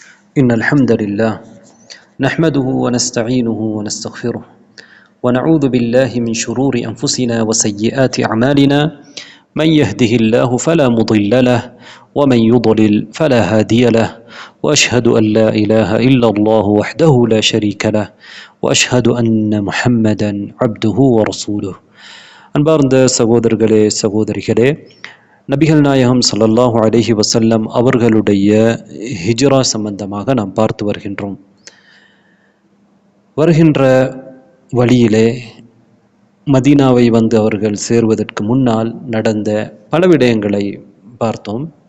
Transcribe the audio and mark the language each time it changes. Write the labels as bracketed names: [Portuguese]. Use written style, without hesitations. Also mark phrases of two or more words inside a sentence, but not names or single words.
[Arabic] إن الحمد لله نحمده ونستعينه ونستغفره ونعوذ بالله من شرور أنفسنا وسيئات أعمالنا من يهده الله فلا مضل له ومن يضلل فلا هادي له وأشهد أن لا إله إلا الله وحده لا شريك له وأشهد أن محمدا عبده ورسوله [Tamil] அன்பார்ந்த சகோதரர்களே சகோதரிகளே, நபிகள் நாயகம் ஸல்லல்லாஹு அலைஹி வஸல்லம் அவர்களுடைய ஹிஜ்ரா சம்பந்தமாக நாம் பார்த்து வருகின்றோம். வருகின்ற வழியிலே மதீனாவை வந்து அவர்கள் சேர்வதற்கு முன்னால் நடந்த பல விடயங்களை பார்த்தோம்.